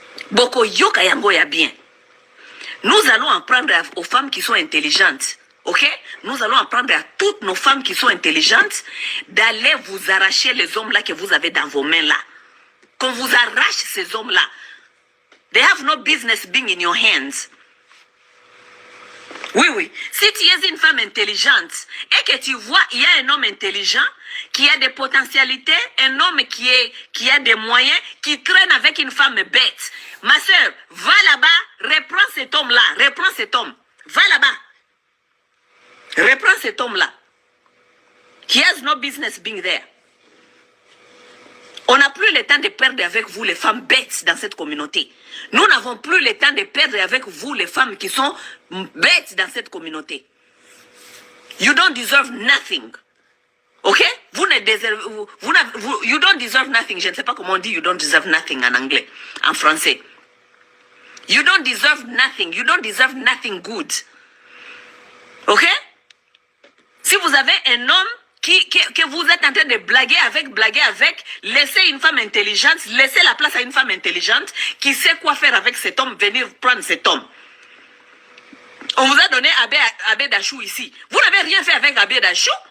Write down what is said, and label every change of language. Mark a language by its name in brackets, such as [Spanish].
[Lingala] Boko yo kayango ya bien. [French] Nous allons apprendre aux femmes qui sont intelligentes. Ok? Nous allons apprendre à toutes nos femmes qui sont intelligentes d'aller vous arracher les hommes là que vous avez dans vos mains là. Qu'on vous arrache ces hommes là. [English] They have no business being in your hands. [French] Oui, oui. Si tu es une femme intelligente et que tu vois, il y a un homme intelligent qui a des potentialités, un homme qui a des moyens, qui traîne avec une femme bête. Ma soeur, va là-bas, reprends cet homme-là, reprends cet homme. Va là-bas. Reprends cet homme-là. [English] He has no business being there. [French] On n'a plus le temps de perdre avec vous les femmes bêtes dans cette communauté. Nous n'avons plus le temps de perdre avec vous les femmes qui sont bêtes dans cette communauté. [English] You don't deserve nothing. Ok? [French] Vous ne déservez, [English] you don't deserve nothing. [French] Je ne sais pas comment on dit you don't deserve nothing en anglais, en français. [English] You don't deserve nothing. You don't deserve nothing good. Ok? [French] Si vous avez un homme que vous êtes en train de blaguer avec, laissez une femme intelligente, laissez la place à une femme intelligente qui sait quoi faire avec cet homme, venir prendre cet homme. On vous a donné Abbé Dachou ici. Vous n'avez rien fait avec Abbé Dachou.